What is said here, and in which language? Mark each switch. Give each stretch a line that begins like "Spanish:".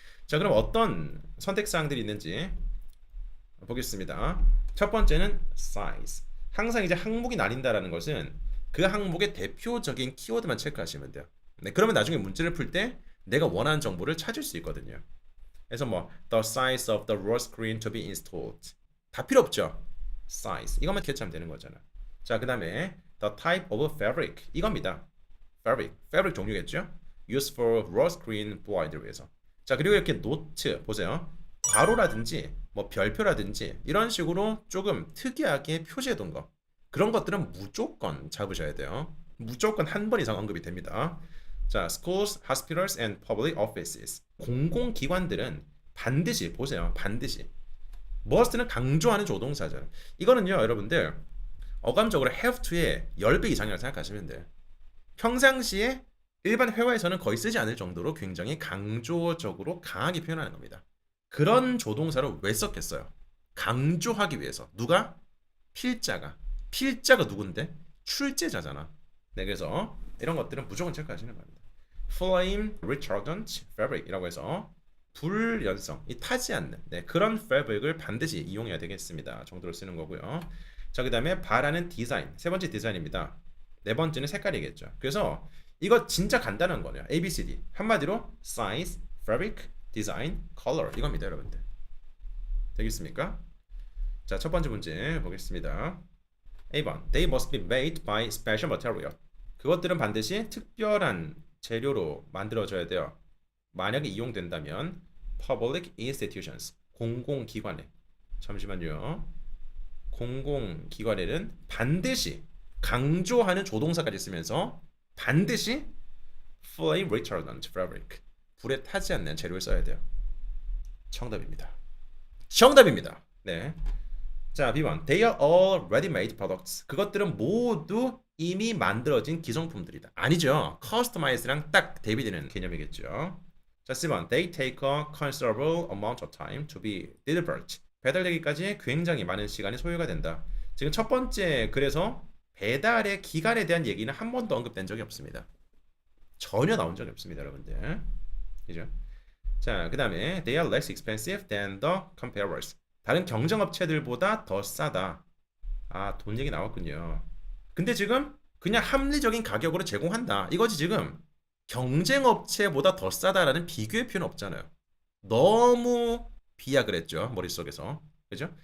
Korean: 자, 그럼 어떤 선택 사항들이 있는지 보겠습니다. 첫 번째는 size. 항상 이제 항목이 나뉜다라는 것은 그 항목의 대표적인 키워드만 체크하시면 돼요. 네, 그러면 나중에 문제를 풀 때 내가 원하는 정보를 찾을 수 있거든요. 그래서 뭐
English: the size of the roll screen to be installed
Korean: 다 필요 없죠. size 이것만 캐치하면 되는 거잖아. 자, 그다음에
English: the type of fabric
Korean: 이겁니다. fabric 종류겠죠.
English: used for roll screen blind
Korean: 를 위해서. 자, 그리고 이렇게 노트 보세요. 괄호라든지 뭐 별표라든지 이런 식으로 조금 특이하게 표시해둔 거 그런 것들은 무조건 잡으셔야 돼요. 무조건 한 번 이상 언급이 됩니다. 자,
English: schools, hospitals and public offices.
Korean: 공공기관들은 반드시 보세요. 반드시. must는 강조하는 조동사죠. 이거는요, 여러분들 어감적으로 have to의 10배 이상이라고 생각하시면 돼요. 평상시에 일반 회화에서는 거의 쓰지 않을 정도로 굉장히 강조적으로 강하게 표현하는 겁니다. 그런 조동사를 왜 썼겠어요? 강조하기 위해서. 누가? 필자가. 필자가 누군데? 출제자잖아. 네, 그래서 이런 것들은 무조건 체크하시는 겁니다. Flame retardant fabric이라고 해서 불연성, 이 타지 않는 그런 fabric을 반드시 이용해야 되겠습니다. 정도로 쓰는 거고요. 자, 그다음에 바라는 디자인. 세 번째 디자인입니다. 네 번째는 색깔이겠죠. 그래서 이거 진짜 간단한 거네요.
English: A, B, C, D.
Korean: 한마디로 size, fabric, design, color 이겁니다, 여러분들. 되겠습니까? 자, 첫 번째 문제 보겠습니다. A번.
English: They must be made by special material.
Korean: 그것들은 반드시 특별한 재료로 만들어져야 돼요. 만약에 이용된다면
English: public institutions.
Korean: 공공기관에. 잠시만요. 공공기관에는 반드시 강조하는 조동사까지 쓰면서 반드시 flame retardant fabric. 불에 타지 않는 재료를 써야 돼요. 정답입니다. 정답입니다. 네. 자, B번.
English: They are all ready-made products.
Korean: 그것들은 모두 이미 만들어진 기성품들이다. 아니죠. customized랑 딱 대비되는 개념이겠죠. 자, 10번.
English: They take a considerable amount of time to be delivered.
Korean: 배달되기까지 굉장히 많은 시간이 소요가 된다. 지금 첫 번째 그래서 배달의 기간에 대한 얘기는 한 번도 언급된 적이 없습니다. 전혀 나온 적이 없습니다, 여러분들. 그죠? 자, 그 다음에
English: they are less expensive than the competitors.
Korean: 다른 경쟁 업체들보다 더 싸다. 아, 돈 얘기 나왔군요. 근데 지금 그냥 합리적인 가격으로 제공한다. 이거지 지금. 경쟁 업체보다 더 싸다라는 비교의 표현 없잖아요. 너무 비약을 했죠, 머릿속에서. 그죠?